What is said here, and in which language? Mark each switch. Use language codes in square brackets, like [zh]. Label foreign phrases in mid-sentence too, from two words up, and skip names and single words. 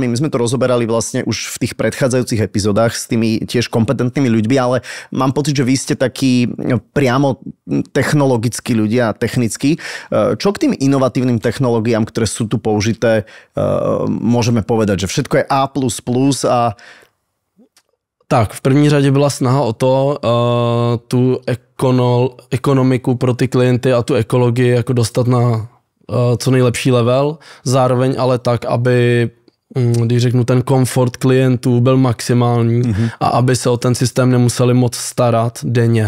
[sk] My sme to rozoberali vlastne už v tých predchádzajúcich epizódach s tými tiež kompetentnými ľuďmi, ale mám pocit, že vy ste takí priamo technologickí ľudia, technickí. Čo k tým inovatívnym technológiám, ktoré sú tu použité, môžeme povedať, že všetko je A++ a... [cs] Tak, v první řadě byla snaha o to, tu ekonomiku pro ty klienty a tu ekologii jako dostat na co nejlepší level, zároveň ale tak, aby, když řeknu, ten komfort klientů byl maximální a aby se o ten systém nemuseli moc starat denně.